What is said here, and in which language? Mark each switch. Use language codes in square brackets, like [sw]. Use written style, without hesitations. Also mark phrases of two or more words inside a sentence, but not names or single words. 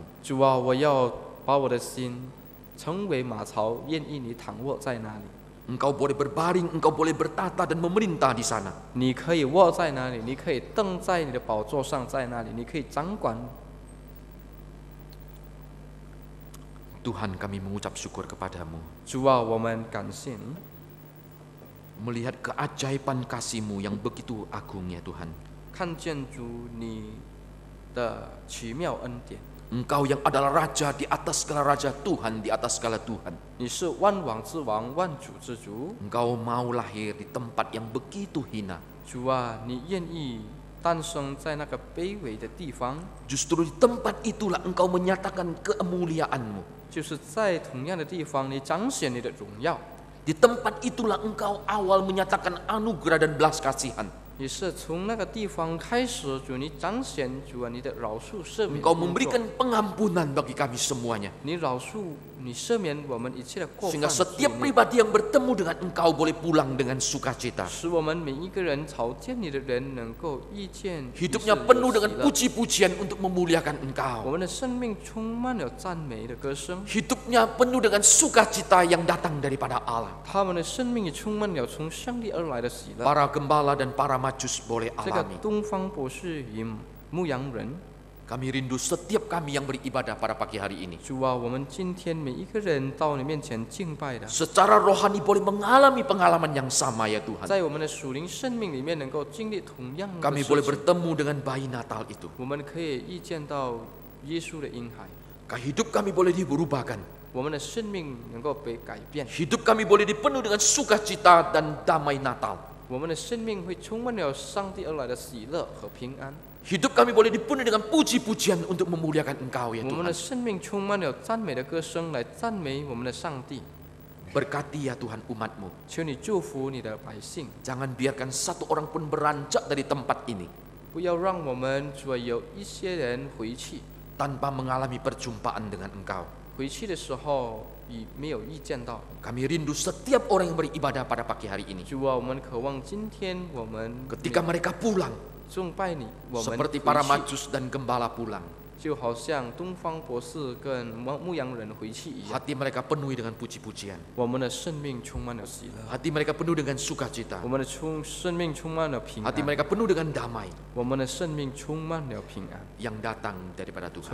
[zh] 主啊，我要把我的心成为马槽，愿意你躺卧在那里。 [id] Engkau boleh berbaring, engkau boleh bertata dan memerintah di sana. [zh] 你可以卧在那里，你可以凳在你的宝座上，在那里，你可以掌管。 [id] Tuhan, kami mengucap syukur kepadamu. [zh] 主啊，我们感谢你， [id] Melihat keajaiban kasih-Mu yang begitu agung ya Tuhan. [zh] 看见主你的奇妙恩典。 [id] Engkau yang adalah Raja di atas segala Raja, Tuhan di atas segala Tuhan. [zh] 你是万王之王，万主之主。 [id] Engkau mau lahir di tempat yang begitu hina. [zh] 主啊，你愿意诞生在那个卑微的地方， [id] Justru di tempat itulah Engkau menyatakan kemuliaan-Mu. [zh] 就是在同样的地方，你彰显你的荣耀。 [id] Di tempat itulah Engkau awal menyatakan anugerah dan belas kasihan. [zh] 也是从那个地方开始，主你彰显主啊你的饶恕赦免。 [id] Engkau memberikan pengampunan bagi kami semuanya. [zh] 你饶恕，你赦免我们一切的过犯， [id] Sehingga setiap pribadi yang bertemu dengan Engkau boleh pulang dengan sukacita. [zh] 使我们每一个人朝见你的人能够遇见。 [id] Hidupnya penuh dengan puji-pujian untuk memuliakan [zh] 我 [id] Engkau. [zh] 们的生命充满了赞美的歌声， [id] Hidupnya penuh dengan sukacita yang datang daripada Allah. [zh] 他们的生命也充满了从上帝而来的喜乐。 [id] Para gembala dan para majus boleh [zh] 这个 [id] alami. [zh] 东方博士与牧羊人， [id] Kami rindu setiap kami yang beribadah pada pagi hari ini. [zh] 主啊，我们今天每一个人到你面前敬拜的， [id] Secara rohani boleh mengalami pengalaman yang sama ya Tuhan. [zh] 在我们的属灵生命里面能够经历同样的 [id] Kami [zh] 事 [id] boleh [zh] 情， [id] bertemu dengan bayi Natal itu. [zh] 我们可以遇见到耶稣的婴孩， [id] Hidup kami boleh diberubahkan. [zh] 我们的生命能够被改变， [id] Hidup kami boleh dipenuhi dengan sukacita dan damai Natal. [zh] 我们的生命会充满了上帝而来的喜乐和平安， [id] Hidup kami boleh dipenuhi dengan puji-pujian untuk memuliakan Engkau ya [zh] 我们的 [id] Tuhan. [zh] 生命充满了赞美的歌声来赞美我们的上帝。 [id] Berkati ya Tuhan umat-Mu. [zh] 求你祝福你的百姓， [id] Jangan biarkan satu orang pun beranjak dari tempat ini [zh] 不要让我们主啊有一些人回去， [id] tanpa mengalami perjumpaan dengan Engkau. [zh] 回去的时候没有遇见到。 [id] Kami rindu setiap orang yang beribadah pada pagi hari ini. [zh] 主啊，我们渴望今天我们 [id] Ketika mereka pulang, [zh] 敬拜你，我们 [id] seperti [zh] 回 [id] para [zh] 去 [id] majus dan gembala pulang, [zh] 就好像东方博士跟牧羊人回去一样， [id] hati mereka penuhi dengan puji-pujian. [zh] 我们的生命充满了喜乐， [id] Hati mereka penuh dengan sukacita. [zh] 我们的生命充满了平 [id] Hati [zh] 安， [id] mereka penuh dengan damai [zh] 我们的生命充满了平安， [id] yang datang daripada Tuhan.